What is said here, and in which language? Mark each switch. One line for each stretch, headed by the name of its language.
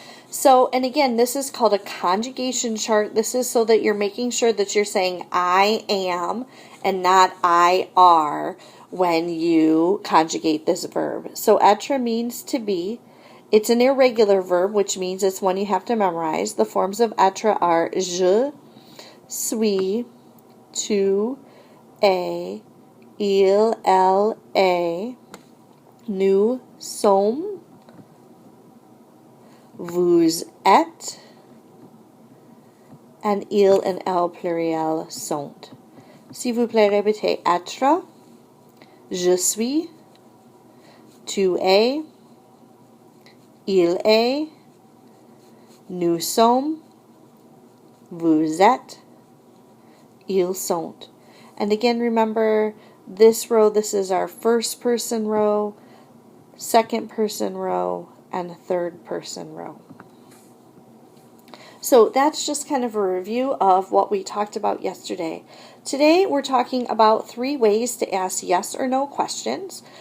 English: So, and again, this is called a conjugation chart. This is so that you're making sure that you're saying I am and not I are when you conjugate this verb. So, être means to be. It's an irregular verb, which means it's one you have to memorize. The forms of être are
French: je suis, tu es, il, elle, est, nous sommes, vous êtes, and il and elle pluriel sont. S'il vous plaît, répétez être, je suis, tu es, il est, nous sommes, vous êtes, ils sont.
English: And again, remember this row, this is our first person row, second person row, and third person row. So that's just kind of a review of what we talked about yesterday. Today we're talking about 3 ways to ask yes or no questions.